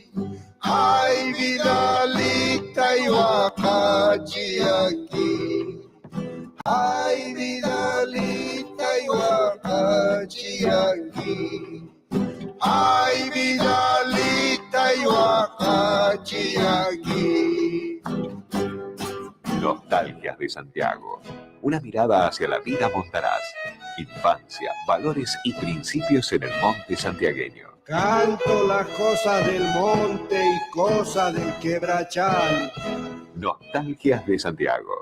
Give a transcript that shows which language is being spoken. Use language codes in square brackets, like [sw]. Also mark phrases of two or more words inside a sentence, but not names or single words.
[es] Ay vidalita y wakachiaki. Ay vidalita y wakachiaki. Ay, Vidalita y Huacachiaqui. Nostalgias de Santiago. Una mirada hacia la vida montaraz. Infancia, valores y principios en el monte santiagueño. Canto las cosas del monte y cosas del quebrachal. Nostalgias de Santiago.